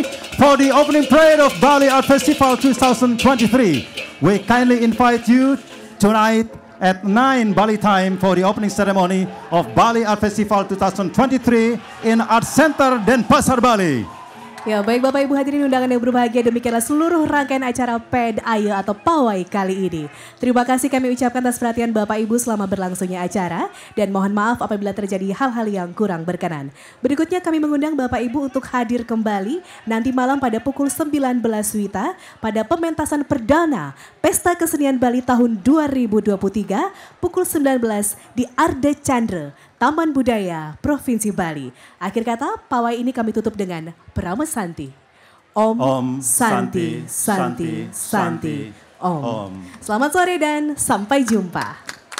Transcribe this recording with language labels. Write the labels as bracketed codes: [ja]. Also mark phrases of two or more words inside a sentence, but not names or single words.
[en] For the opening parade of Bali Art Festival 2023, we kindly invite you tonight at 9 Bali time for the opening ceremony of Bali Art Festival 2023 in Art Center Denpasar, Bali. [id] Ya, baik Bapak Ibu hadirin undangan yang berbahagia, demikianlah seluruh rangkaian acara PED AYE atau Pawai kali ini. Terima kasih kami ucapkan atas perhatian Bapak Ibu selama berlangsungnya acara dan mohon maaf apabila terjadi hal-hal yang kurang berkenan. Berikutnya kami mengundang Bapak Ibu untuk hadir kembali nanti malam pada pukul 19 WITA pada pementasan perdana Pesta Kesenian Bali tahun 2023 pukul 19 di Arde Chandra, Taman Budaya Provinsi Bali. Akhir kata, pawai ini kami tutup dengan Brahma Santi. [sa] Om Santi, Santi, Santi, Om. [id] Selamat sore dan sampai jumpa.